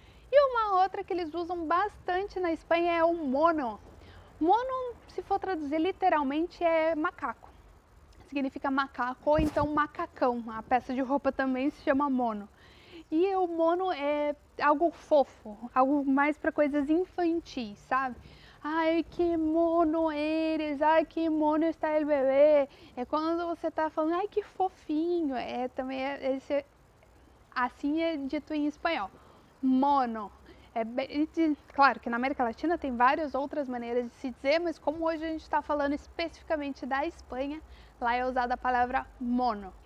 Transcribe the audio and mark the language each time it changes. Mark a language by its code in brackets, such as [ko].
[pt] E uma outra que eles usam bastante na Espanha é o mono. Mono, se for traduzir literalmente, é macaco. Significa macaco ou então macacão, a peça de roupa também se chama mono. E o mono é algo fofo, algo mais para coisas infantis, sabe? [es] Ai, que mono eres, ai, que mono está el bebê. [pt] É quando você tá falando, ai, que fofinho. Também assim é dito em espanhol. Mono. Claro que na América Latina tem várias outras maneiras de se dizer, mas como hoje a gente está falando especificamente da Espanha, lá é usada a palavra mono.